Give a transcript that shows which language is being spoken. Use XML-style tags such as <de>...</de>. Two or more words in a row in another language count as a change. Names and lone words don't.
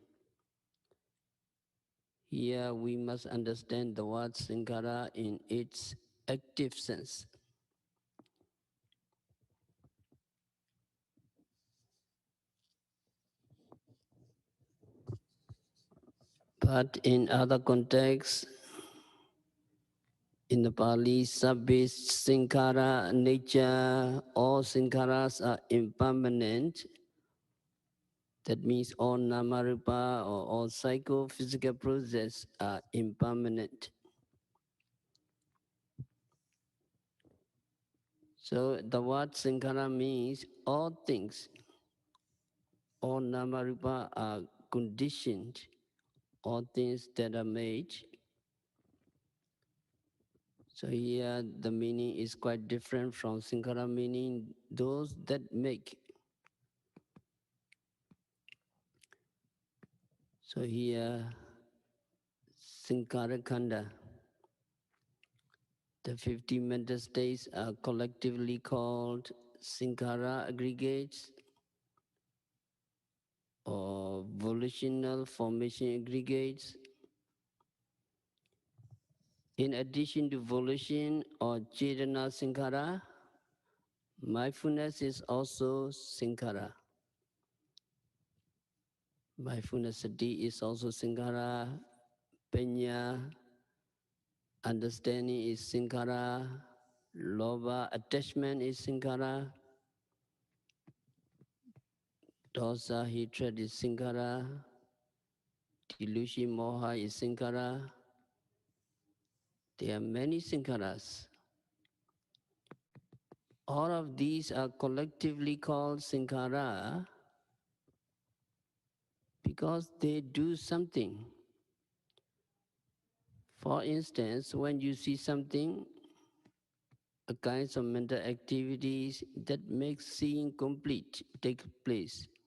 <en>Here we must understand the word sankara in its active sense. But in other contexts, in the Pali,</en> <pi>sabbe sankara,</pi> <en>nature, all sankharas are impermanent. That means all namarupa or all psychophysical processes are impermanent. So the word sankhara means all things, all namarupa are conditioned, all things that are made. So here the meaning is quite different from sankhara, meaning those that make. So here</en> <pi>sankhara khanda,</pi> <en>the 50 mental states are collectively called sankhara aggregates or volitional formation aggregates. In addition to volition or</en> <pi>chetana sankhara,</pi> <en>mindfulness is also sankhara. Mindfulness sati is also sankhara. Panya, understanding is sankhara. Loba, attachment is sankhara. Dosa, hatred is sankhara. Delusion, moha is sankhara. There are many sankharas. All of these are collectively called sankhara because they do something. For instance, when you see something, a kinds of mental activities that make seeing complete take place.</en>